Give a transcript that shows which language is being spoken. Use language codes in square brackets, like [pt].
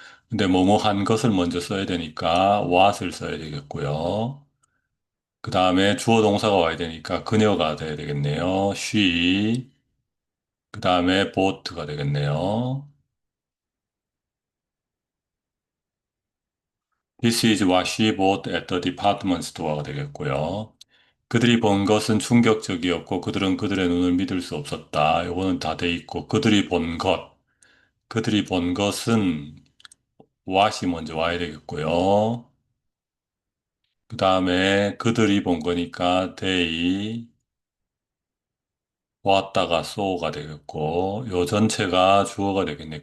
[ko] 근데 뭐뭐 한 것을 먼저 써야 되니까 what을 써야 되겠고요. 그 다음에 주어 동사가 와야 되니까 그녀가 돼야 되겠네요. [en] she. [ko] 그 다음에 bought가 되겠네요. [en] This is what she bought at the department store가 되겠고요. [ko] 그들이 본 것은 충격적이었고 그들은 그들의 눈을 믿을 수 없었다. 요거는 다 돼 있고 그들이 본 것. 그들이 본 것은 what이 먼저 와야 되겠고요. 그 다음에 그들이 본 거니까 they 왔다가 so가 되겠고, 요 전체가 주어가 되겠네.